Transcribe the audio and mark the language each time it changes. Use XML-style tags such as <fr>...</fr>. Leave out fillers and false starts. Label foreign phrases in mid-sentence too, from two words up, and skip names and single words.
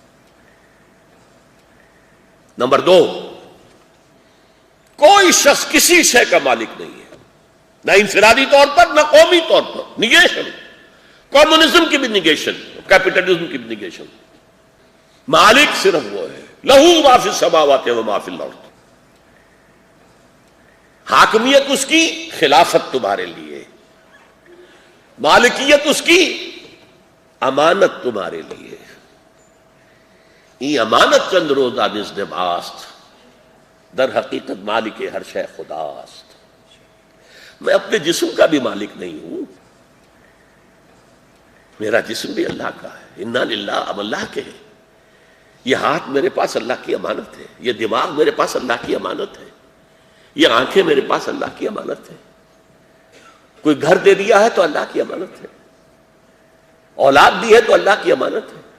<ur>نمبر 2، کوئی شخص کسی شے کا مالک نہیں ہے، نہ انفرادی طور پر نہ قومی طور پر. نیگیشن. کمیونزم کی بھی نیگیشن، کیپٹلزم کی بھی نیگیشن. مالک صرف وہ ہے،</ur> <ar>لہو ما فی السماوات و ما فی الارض.</ar> <ur>حاکمیت اس کی، خلافت تمہارے لیے. مالکیت اس کی، امانت تمہارے لیے،</ur> <fa>ای امانت چند روزہ نزد ماست، در حقیقت مالک ہر شے خداست۔</fa> <ur>میں اپنے جسم کا بھی مالک نہیں ہوں، میرا جسم بھی اللہ کا ہے،</ur> <ar>انا للہ،</ar> <ur>اب اللہ کے ہے۔ یہ ہاتھ میرے پاس اللہ کی امانت ہے، یہ دماغ میرے پاس اللہ کی امانت ہے، یہ آنکھیں میرے پاس اللہ کی امانت ہے، کوئی گھر دے دیا ہے تو اللہ کی امانت ہے، اولاد دی ہے تو اللہ کی امانت ہے۔</ur>